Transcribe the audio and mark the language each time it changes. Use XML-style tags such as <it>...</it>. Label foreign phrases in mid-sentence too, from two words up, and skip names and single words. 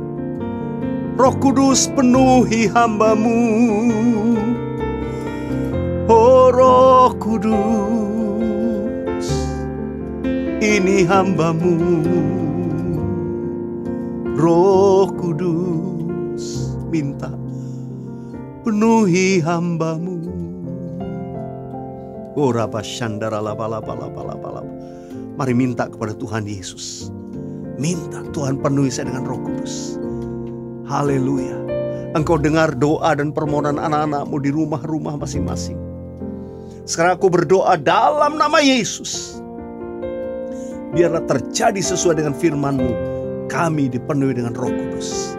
<id>Roh Kudus, penuhi hambamu. Oh Roh Kudus, ini hamba-Mu. Roh Kudus, minta penuhi hamba-Mu. Oh Rabba Shandara laba laba laba laba laba. Mari minta kepada Tuhan Yesus. Minta Tuhan penuhi saya dengan Roh Kudus. Haleluya. Engkau dengar doa dan permohonan anak-anak-Mu di rumah-rumah masing-masing. Sekarang aku berdoa dalam nama Yesus. Biarlah terjadi sesuai dengan firman-Mu. Kami dipenuhi dengan Roh Kudus.</id>